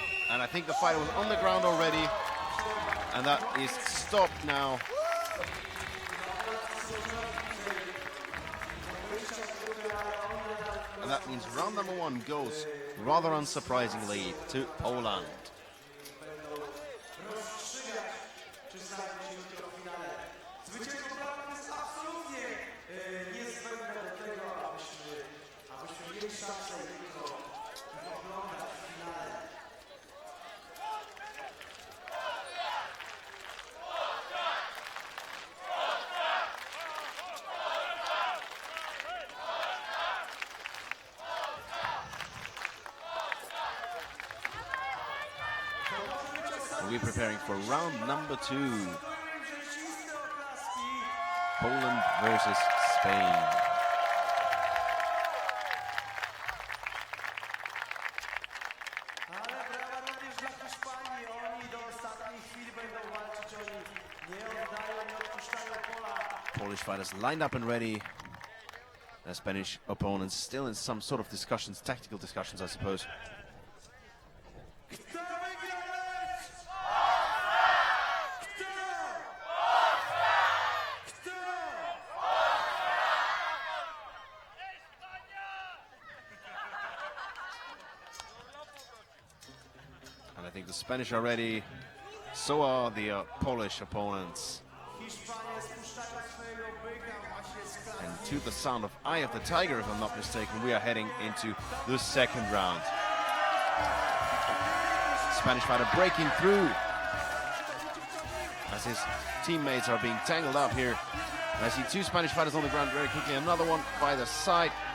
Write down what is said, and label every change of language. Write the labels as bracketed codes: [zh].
[en] And I think the fighter was on the ground already. And that is stopped now. And that means round number 1 goes, rather unsurprisingly, to Poland. [pl] Zwycięstwo Polaków jest absolutnie niezbędne do tego, abyśmy mieli szansę jutro oglądać w finale. [en] We're preparing for round number 2. Poland versus Spain. [pl] Ale brawa również dla Hiszpanii. Oni do ostatniej chwili będą walczyć. Oni nie oddają, nie odpuszczają pola. [en] Polish fighters lined up and ready. The Spanish opponents still in some sort of discussions, tactical discussions, I suppose. [pl] Kto wygra mecz? Kto? [en] And I think the Spanish are ready. So are the Polish opponents. [pl] Hiszpanie spuszczają swojego byka właśnie z klatki. [en] And to the sound of Eye of the Tiger, if I'm not mistaken, we are heading into the second round. Spanish fighter breaking through as his teammates are being tangled up here. And I see 2 Spanish fighters on the ground very quickly, another one by the side.